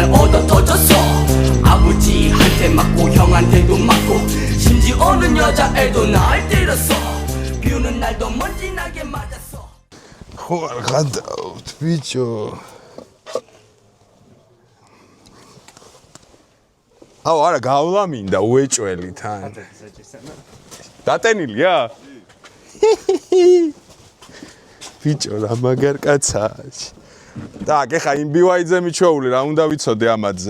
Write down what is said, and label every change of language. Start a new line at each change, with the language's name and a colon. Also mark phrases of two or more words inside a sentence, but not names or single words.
Korean: 얻어 터졌어 아버지한테 맞고 형한테도 맞고 심지어는 여자애도 날 때렸어 비오는 날도 먼지 나게 맞았어
Georgian: ხო არ გადავთ ბიჭო აუ არა გავლა მინდა უეჭველი თან დატენილია ბიჭო რა მაგარ კაცაა Так, ეხა იმ BYD-ზე მიჩვეული რა უნდა ვიცოდე ამათზე.